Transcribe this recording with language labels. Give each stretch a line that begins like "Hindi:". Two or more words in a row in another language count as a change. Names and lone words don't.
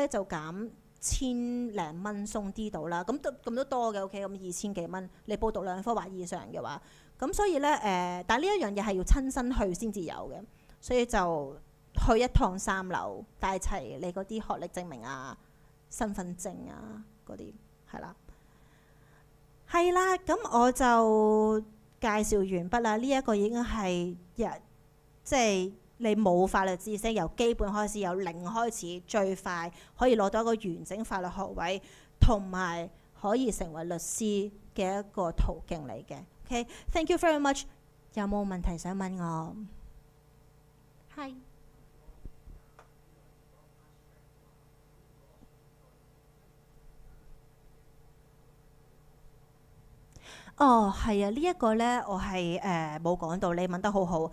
Cantonese: 就減1000零蚊鬆啲到啦，咁都多嘅 ，OK， 咁2000幾蚊，你報讀2科或以上嘅話，咁所以呢，但係呢一樣嘢係要親身去先至有嘅，所以就去一趟3樓，帶齊你嗰啲學歷證明啊、身份證啊嗰啲，係啦，係啦，咁我就介紹完畢啦。呢一個已經係即係。你冇法律知識，由基本開始，由零開始，最快可以攞到一個完整法律學位，同埋可以成為律師嘅一個途徑嚟嘅。OK，
English: thank you very much。
Cantonese: 有冇問題想問我？係。哦，係啊，呢一個呢，我係冇講到，你問得好好。